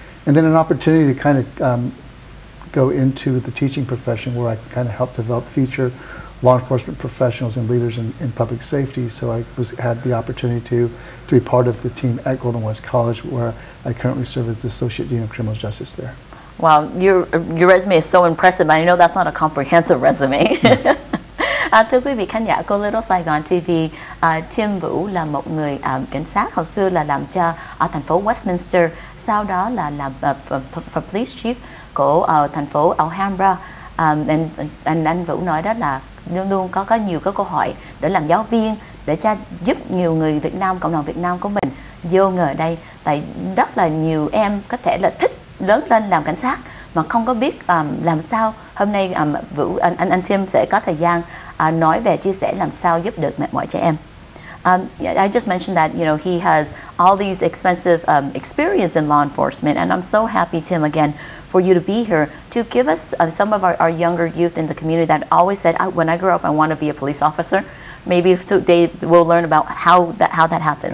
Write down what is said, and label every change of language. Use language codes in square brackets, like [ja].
[en] And then an opportunity to kind of go into the teaching profession where I could kind of help develop future law enforcement professionals and leaders in public safety. So I had the opportunity to be part of the team at Golden West College, where I currently serve as the Associate Dean of Criminal Justice there. Wow, your resume is so impressive. I know that's not a comprehensive resume. Yes. [vi] Thưa quý vị khán giả của Little Saigon TV, Tim Vũ là một người cảnh sát, hồi xưa là làm cho ở thành phố Westminster, sau đó là làm police chief của thành phố Alhambra. Anh Vũ nói đó là luôn luôn có nhiều cái câu hỏi để làm giáo viên, để giúp nhiều người Việt Nam, cộng đồng Việt Nam của mình vô nghề đây. Tại rất là nhiều em có thể là thích lớn lên làm cảnh sát mà không có biết làm sao. Hôm nay anh Tim sẽ có thời gian nói về chia sẻ làm sao giúp được mọi trẻ em. [en] I just mentioned that he has all these expensive experience in law enforcement, and I'm so happy, Tim, again, for you to be here to give us some of our younger youth in the community that always said, when I grow up, I want to be a police officer. Maybe today we'll learn about how that happens.